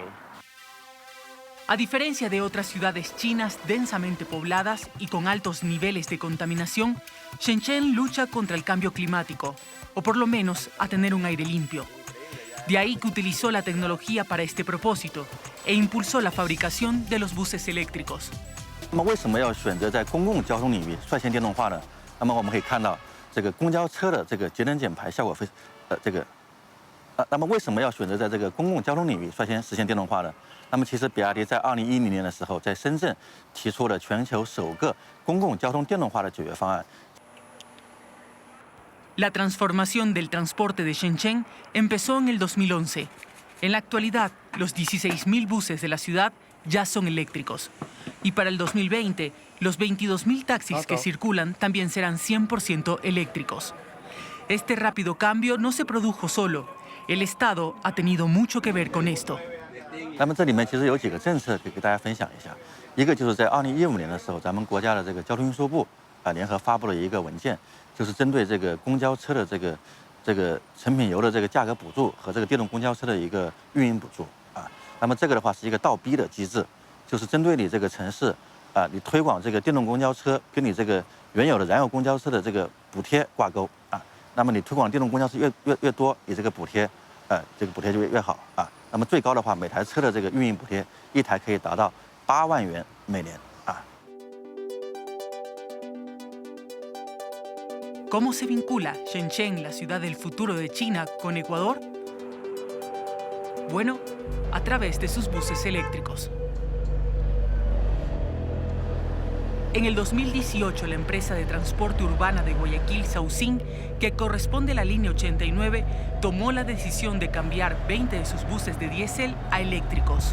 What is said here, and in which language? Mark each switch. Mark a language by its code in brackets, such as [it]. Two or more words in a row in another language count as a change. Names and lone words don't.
[es] A diferencia de otras ciudades chinas densamente pobladas y con altos niveles de contaminación, Shenzhen lucha contra el cambio climático, o por lo menos a tener un aire limpio. De ahí que utilizó la tecnología para este propósito e impulsó la fabricación de los buses eléctricos. [zh] 那么为什么要选择在公共交通领域率先电动化呢？那么我们可以看到，这个公交车的这个节能减排效果那么为什么要选择在这个公共交通领域率先实现电动化呢？那么其实比亚迪在2010年的时候，在深圳提出了全球首个公共交通电动化的解决方案。 [es] La transformación del transporte de Shenzhen empezó en el 2011. En la actualidad, los 16.000 buses de la ciudad ya son eléctricos. Y para el 2020, los 22.000 taxis que circulan también serán 100% eléctricos. Este rápido cambio no se produjo solo. El Estado ha tenido mucho que ver con esto. [zh] 那么这里面其实有几个政策可以给大家分享一下。一个就是在2015年的时候，咱们国家的这个交通运输部联合发布了一个文件。就是针对这个公交车的这个成品油的这个价格补助和这个电动公交车的一个运营补助啊，那么这个的话是一个倒逼的机制，就是针对你这个城市你推广这个电动公交车跟你这个原有的燃油公交车的这个补贴挂钩啊，那么你推广电动公交车越多，你这个补贴就越好啊，那么最高的话，每台车的这个运营补贴一台可以达到8万元每年。 [es] ¿Cómo se vincula Shenzhen, la ciudad del futuro de China, con Ecuador? Bueno, a través de sus buses eléctricos. En el 2018, la empresa de transporte urbana de Guayaquil, Saucin, que corresponde a la línea 89, tomó la decisión de cambiar 20 de sus buses de diésel a eléctricos.